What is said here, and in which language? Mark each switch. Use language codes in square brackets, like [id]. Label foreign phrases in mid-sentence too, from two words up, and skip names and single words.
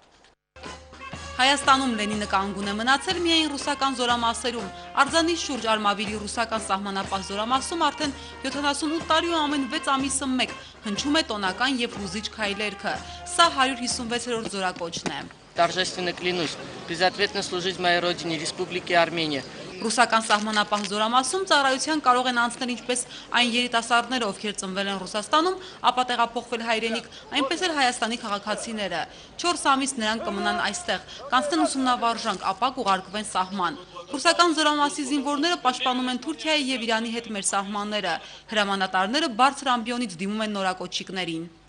[hy] Հայաստանում Լենինը կանգուն է մնացել միայն ռուսական զորամասերում։ Արձանի շուրջ Արմավիրի ռուսական սահմանապահ զորամասում արդեն 78 տարի ու ամեն 6 ամիսը մեկ հնչում է տոնական եւ հուզիչ քայլերքը։ Սա 156-րդ զորակոչն է։ [ru] Торжественно клянусь безответно служить моей родине, Республике Армения. [hy] Ռուսական սահմանապահ զորամասում ծառայության կարող են անցնել ինչպես այն երիտասարդները, ովքեր ծնվել են Ռուսաստանում, ապա տեղափոխվել հայրենիք, այնպես էլ Հայաստանի քաղաքացիները։ 4 ամիս նրանք կմնան այստեղ, կանցնեն ուսումնավարժանք, ապա կուղարկվեն սահման։ Ռուսական զորամասի զինվորները պաշտպանում են Թուրքիայի եւ Իրանի հետ մեր սահմանները։ Հրամանատարները բարձր ամբիոնից դիմում են նորակոչիկներին։